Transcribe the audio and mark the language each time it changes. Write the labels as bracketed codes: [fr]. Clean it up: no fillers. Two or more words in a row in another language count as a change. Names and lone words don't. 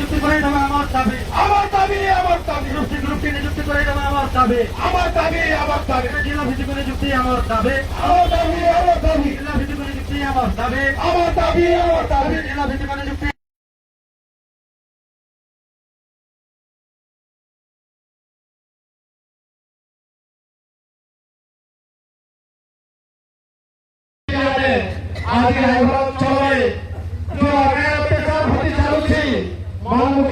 [bn] করে দেওয়া আমার দাবি, আমার দাবি, আমার দাবি, গ্রুপটি নিযুক্তি করে দেওয়া আমার দাবি, আমার দাবি, আমার দাবি, জেলা ভিত্তিক নিযুক্তি আমার দাবি, আমার দাবি, আমার দাবি, জেলা ভিত্তিক নিযুক্তি আমার দাবি, আমার দাবি, আমার দাবি, জেলা ভিত্তিক নিযুক্তি। [or] ଆଜି ରାୟଗଡ଼ା ଅଞ୍ଚଳରେ ଯୋଉ ଅତ୍ୟାଚାର ଘଟି ଚାଲୁଛି, ମନମୁଖୀ